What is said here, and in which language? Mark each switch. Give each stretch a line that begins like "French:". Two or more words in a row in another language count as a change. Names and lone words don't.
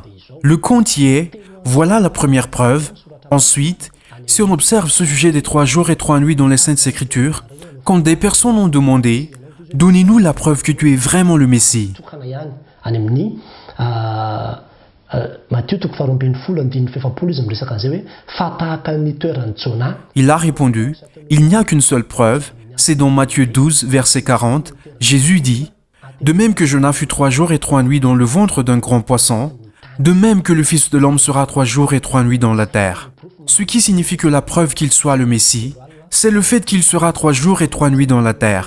French: Le compte y est, voilà la première preuve. Ensuite, si on observe ce sujet des 3 jours et 3 nuits dans les Saintes Écritures, quand des personnes ont demandé « Donnez-nous la preuve que tu es vraiment le Messie »,
Malagasy: Matthieu 22:7 izy miresaka an'izay hoe fa tahaka ny toeran'ny Jona.
French: Il a répondu, il n'y a qu'une seule preuve, c'est dans Matthieu 12, verset 40, Jésus dit, « De même que Jonas fut 3 jours et 3 nuits dans le ventre d'un grand poisson, de même que le Fils de l'homme sera 3 jours et 3 nuits dans la terre. » Ce qui signifie que la preuve qu'il soit le Messie, c'est le fait qu'il sera 3 jours et 3 nuits dans la terre.